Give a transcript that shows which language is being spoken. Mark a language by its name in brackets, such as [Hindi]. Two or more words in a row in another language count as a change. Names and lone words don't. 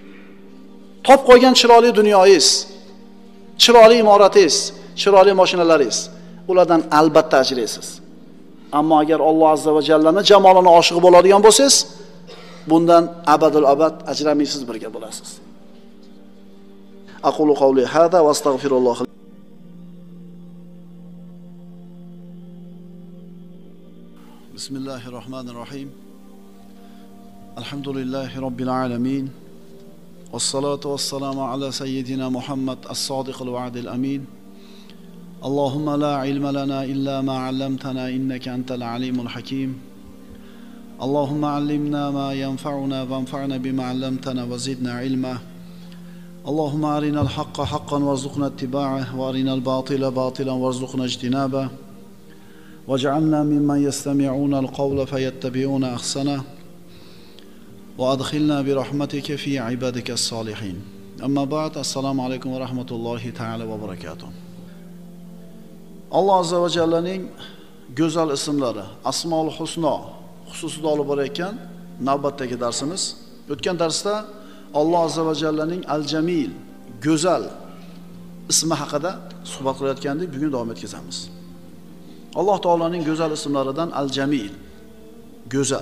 [Uzbek] Top qo'ygan chiroyli dunyoyingiz, chiroyli imoratingiz, chiroyli mashinalaringiz, ulardan albatta ajraysiz. Ammo agar Alloh azza va jallaning jamolini oshiq bo'ladigan bo'lsangiz, bundan [Arabic] أبد الآباد [Uzbek] ajramaysiz, birga bo'lasiz. [Arabic] أقول قولي هذا وأستغفر الله. بسم الله الرحمن الرحيم. الحمد لله رب العالمين. والصلاة والسلام على سيدنا محمد الصادق الوعد الأمين. اللهم لا علم لنا إلا ما علمتنا إنك أنت العليم الحكيم. اللهم علمنا ما ينفعنا وانفعنا بما علمتنا وزدنا علما. اللهم أرنا الحق حقا وارزقنا اتباعه وأرنا الباطل باطلا وارزقنا اجتنابه. واجعلنا ممن يستمعون القول فيتبعون أحسنه. وأدخلنا برحمتك في عبادك الصالحين. أما بعد السلام عليكم ورحمة الله تعالى وبركاته. [Uzbek] Allah azza va jallaning go'zal ismlari, Asmaul Husno xususida olib borayotgan navbatdagi darsimiz. O'tgan darsda Alloh azza va jallaning Al-Jamil, go'zal ismi haqida suhbat qilayotgandik, bugun davom etkazamiz. Alloh taolaning go'zal ismlaridan Al-Jamil, go'zal.